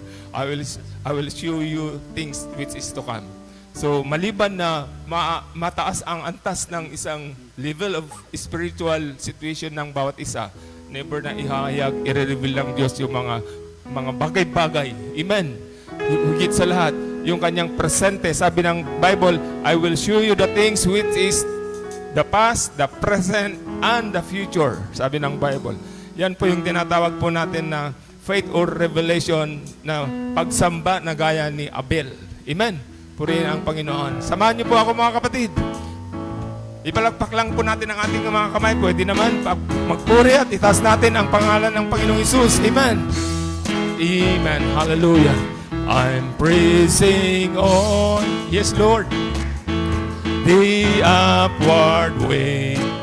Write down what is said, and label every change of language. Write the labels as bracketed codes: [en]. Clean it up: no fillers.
[en] I will show you things which is to come. [tl] So maliban na mataas ang antas ng isang [en] level of spiritual situation [tl] ng bawat isa, never na ihahayag, i-reveal ng Diyos yung mga bagay-bagay. Amen. Higit sa lahat, yung kanyang presente. Sabi ng Bible, [en] I will show you the things which is the past, the present, and the future. [tl] Sabi ng Bible. Yan po yung tinatawag po natin na [en] faith or revelation [tl] na pagsamba na gaya ni Abel. Amen. Purihin ang Panginoon. Samahan niyo po ako, mga kapatid. Ipalagpak lang po natin ang ating mga kamay. Pwede naman magpuri at itaas natin ang pangalan ng Panginoong Hesus. Amen. Amen. Hallelujah. [en] I'm praising on, yes, Lord, the upward way.